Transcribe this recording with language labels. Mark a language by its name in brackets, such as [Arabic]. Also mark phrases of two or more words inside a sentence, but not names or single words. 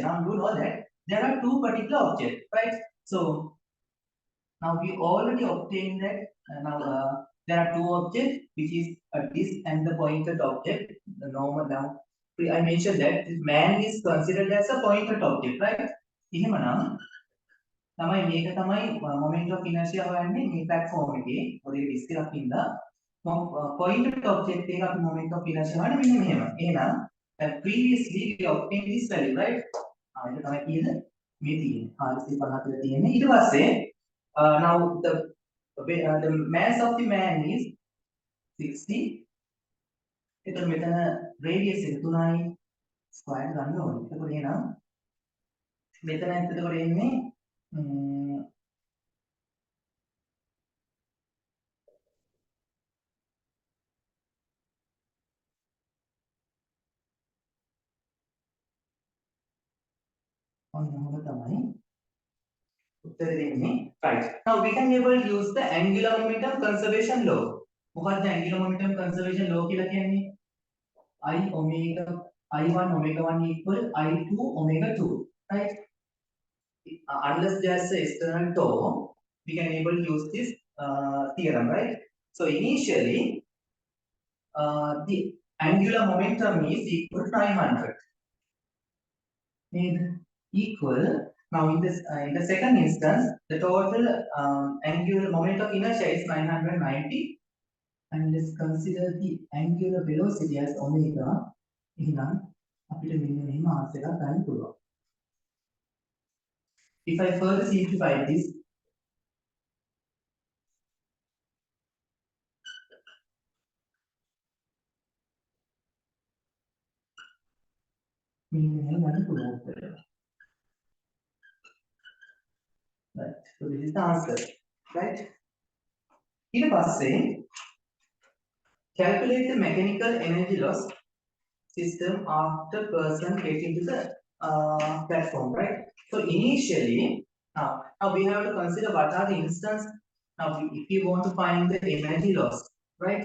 [English] Now you know that there are two particular objects, right? So now we already obtained that. Now there are two objects, which is a disk and the pointed object. The normal now I mentioned that this man is considered as a pointed object, right? [Sinhala] එහෙමනම් තමයි මේක තමයි [English] moment of inertia [Sinhala] හොයන්නේ මේ platform එකේ. ඔය disk එකක් ඉඳලා [English] pointed object [Sinhala] එක අපි [English] moment of inertia [Sinhala] හොයන්නේ මෙන්න මෙහෙම. එහෙනම් [English] previously we obtained this value, right? [Sinhala] ඒක තමයි කීයද? මේ තියෙන්නේ. 450 තියෙන්නේ. ඊට පස්සේ [English] now the mass of the man is 60. [Sinhala] එතකොට මෙතන radius එක 3යි square ගන්න ඕනේ. එතකොට එහෙනම් මෙතන එතකොට එන්නේ ඔන්න තමයි උත්තර දෙන්නේ. [English] Right. Now we can able to use the angular momentum conservation law. [Sinhala] මොකක්ද [English] angular momentum conservation law [Sinhala] කියලා කියන්නේ? [English] I omega I1 omega 1 equal I2 omega 2, right? Unless there's a external torque, we can able to use this theorem, right? So initially, the angular momentum is equal to 900. Made equal. Now in the second instance, the total angular moment of inertia is 990, and let's consider the angular velocity as omega. [Sinhala] එහෙනම් අපිට මෙන්න මෙහෙම ආන්සර් එකක් ගන්න පුළුවන්. [English] If I further simplify this, [Sinhala] මෙන්න මෙහෙම ගන්න පුළුවන් උත්තරය. [English] Right. So this is the answer. Right. [Sinhala] ඊට පස්සේ [English] calculate the mechanical energy loss system after person get into the platform, right? So initially, now we have to consider what are the instance. Now, if you want to find the energy loss, right?